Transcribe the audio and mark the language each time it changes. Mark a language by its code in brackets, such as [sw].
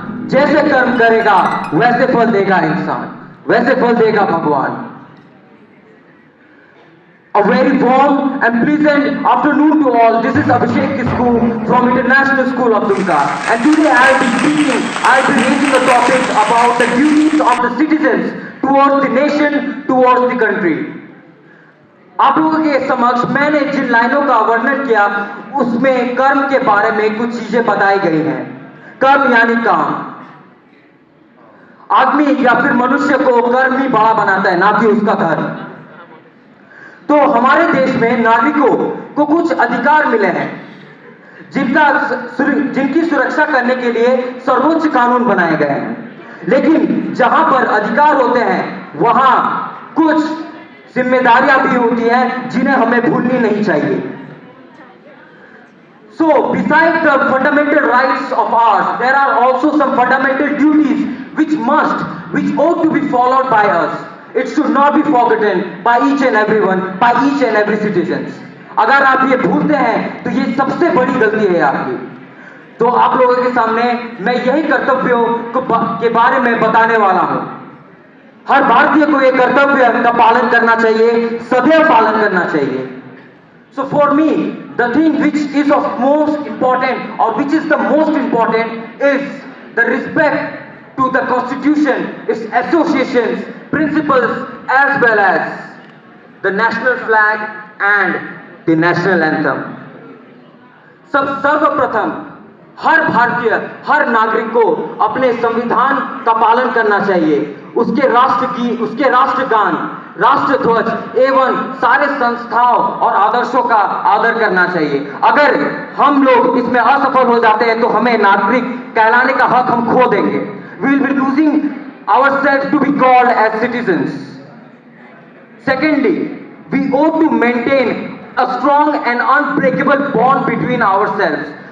[hi] जैसे कर्म करेगा वैसे फल देगा इंसान, वैसे फल देगा भगवान। [en] A very warm and pleasant afternoon to all. This is Abhishek Kisku from International School of Dumka. And today I'll be speaking, I'll be raising a topic about the duties of the citizens towards the nation, towards the country. [hi] आप लोगों के समक्ष मैंने जिन लाइनों का वर्णन किया उसमें कर्म के बारे में कुछ चीजें बताई गई हैं। कर्म यानी काम। आदमी या फिर मनुष्य को कर्म ही बड़ा बनाता है, ना कि उसका धर्म। तो हमारे देश में नागरिकों को कुछ अधिकार मिले हैं जिनकी सुरक्षा करने के लिए सर्वोच्च कानून बनाए गए हैं। लेकिन जहां पर अधिकार होते हैं वहां कुछ जिम्मेदारियां भी होती हैं जिन्हें हमें भूलनी नहीं चाहिए। [en] So, besides the fundamental rights of ours, there are also some fundamental duties which ought to be followed by us. It should not be forgotten by each and everyone, by each and every citizens. [hi] अगर आप ये भूलते हैं तो ये सबसे बड़ी गलती है आपकी। तो आप लोगों के सामने मैं यही कर्तव्यों के बारे में बताने वाला हूं। हर भारतीय को ये कर्तव्य का पालन करना चाहिए, सदैव पालन करना चाहिए। [en] So for me, the thing which is of most important or which is the most important is the respect to the Constitution, its associations, principles, as well as the national flag and the national anthem. [hi] सर्वप्रथम हर भारतीय, हर नागरिक को अपने संविधान का पालन करना चाहिए। उसके राष्ट्रगान, राष्ट्रध्वज एवं सारे संस्थाओं और आदर्शों का आदर करना चाहिए। अगर हम लोग इसमें असफल हो जाते हैं तो हमें नागरिक कहलाने का हक हम खो देंगे। [en] We will be losing ourselves to be called as citizens. Secondly, we ought to maintain a strong and unbreakable bond between ourselves.